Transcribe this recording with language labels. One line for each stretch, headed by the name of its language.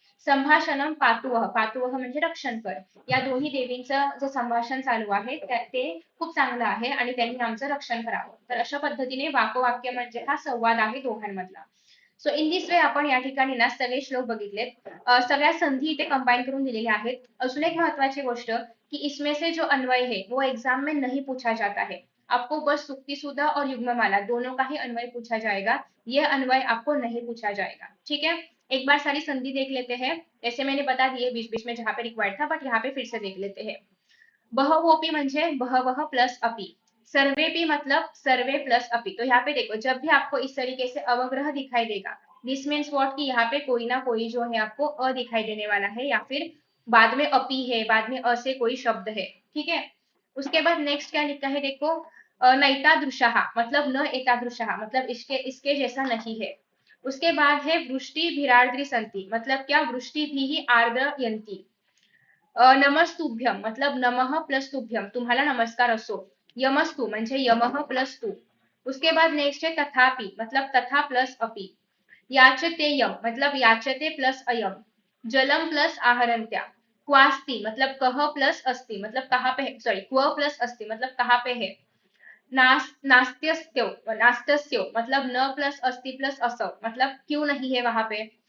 Sanskrit: संभाषणम पातुवह,
Marathi: पातुवह म्हणजे रक्षण कर. या दोन्ही देवींचं जे संभाषण चालू आहे ते खूप चांगलं आहे आणि त्यांनी आमचं रक्षण करावं. तर अशा पद्धतीने वाकवाक्य म्हणजे हा संवाद आहे दोघांमधला.
English: so in this way
Marathi: आपण या ठिकाणी ना सगळे श्लोक बघितलेत. सगळ्या संधी इथे कंबाईन करून दिलेल्या आहेत.
Hindi: अजून एक महत्वाची गोष्ट कि इसमें से जो अन्वय है वो एग्जाम में नहीं पूछा जाता है. आपको बस सुक्ति सुधा और युग्ममाला दोनों का ही अन्वय पूछा जाएगा. ये अन्वय आपको नहीं पूछा जाएगा. ठीक है, एक बार सारी संधि देख लेते हैं. जैसे मैंने बता दिए बीच बीच में जहां पे रिक्वायर्ड था, बट यहाँ पे फिर से देख लेते हैं.
Marathi: बहवोपी म्हणजे बहवह प्लस अपी.
Hindi: सर्वेपी मतलब सर्वे प्लस अपी. तो यहाँ पे देखो जब भी आपको इस तरीके से अवग्रह दिखाई देगा,
English: this means what,
Hindi: कि यहाँ पे कोई ना कोई जो है आपको अ दिखाई देने वाला है, या फिर बाद में अपी है, बाद में अ से कोई शब्द है. ठीक है, उसके बाद नेक्स्ट क्या लिखा है देखो, नैतादृशः मतलब न एतादृशः मतलब इसके इसके जैसा नहीं है. उसके बाद है वृष्टि भिरार्द्री संति, मतलब क्या, वृष्टि भी ही आर्द्र यंती. नमस्तुभ्यम मतलब नमः प्लस तुभ्यम,
Marathi: तुम्हाला नमस्कार असो. यमस्तु म्हणजे यमः प्लस तू.
Hindi: उसके बाद नेक्स्ट है तथापि मतलब तथा प्लस अपि. याचतेयम मतलब याचते प्लस अयम. जलम प्लस आहरंत्या. क्वास्ति मतलब कह प्लस अस्ति मतलब कहाँ पे है, सॉरी क्व प्लस अस्ति मतलब कहाँ पे है। नास्त्यस्त्यो नास्तस्यो मतलब न प्लस अस्ति प्लस असौ मतलब क्यों नहीं है वहां पे।